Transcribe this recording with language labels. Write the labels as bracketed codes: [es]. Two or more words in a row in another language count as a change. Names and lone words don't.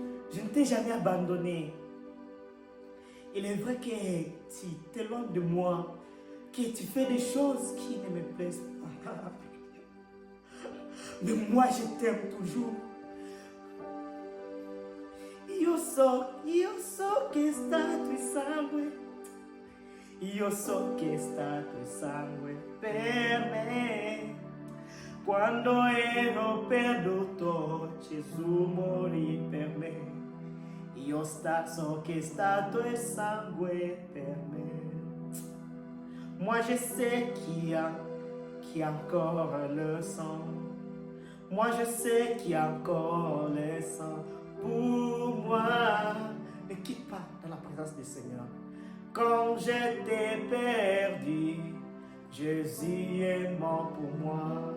[fr] Je ne t'ai jamais abandonné. Il est vrai que tu t'éloignes de moi, que tu fais des choses qui ne me plaisent pas. Mais moi, je t'aime toujours. [it] Io so che stato il sangue. Io so che è stato il sangue per me. Quando ero perduto, Gesù morì per me. Io so che è stato il sangue per me. [fr] Moi je sais qu'il y a encore le sang. Moi je sais qu'il y a encore le sang pour moi. Ne quitte pas dans la présence du Seigneur. Quand j'étais perdu, Jésus est mort pour moi.